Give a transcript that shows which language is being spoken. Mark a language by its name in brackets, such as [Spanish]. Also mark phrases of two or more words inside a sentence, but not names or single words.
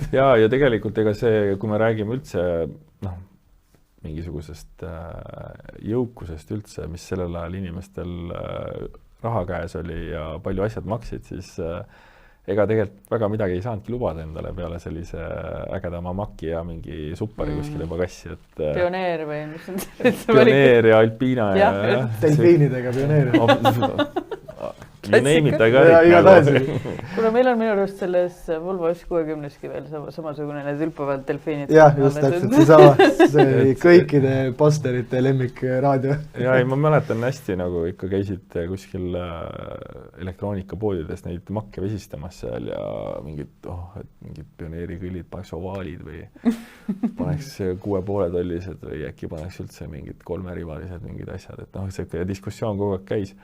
[Estonian] Ja tegelikult ega see, kui me räägime üldse mingisugusest jõukusest üldse, mis sellel ajal inimestel raha käes oli ja palju asjad maksid, siis ega tegelikult väga midagi ei saanudki lubada endale peale sellise ägedama Maki ja mingi suppari kuskile pagassi. Pioneer või mis on see? Pioneer ja Alpina ja delfiinidega Pioneer. [English] You name it, [Estonian] aga kuna meil on minu arust selles Volvo S60-ski veel samasugune need ülpavad delfiinid. Jah, just täpselt see kõikide posterite lemmik raadio. Ja ma mäletan hästi, nagu ikka käisid kuskil elektroonikapoodides neid makke vesistamas seal ja mingid Pioneeri kõllid paneks ovaalid või paneks 6,5 tollised või äkki paneks üldse mingid 3-rivalised mingid asjad, et see diskussioon kogu aeg käis.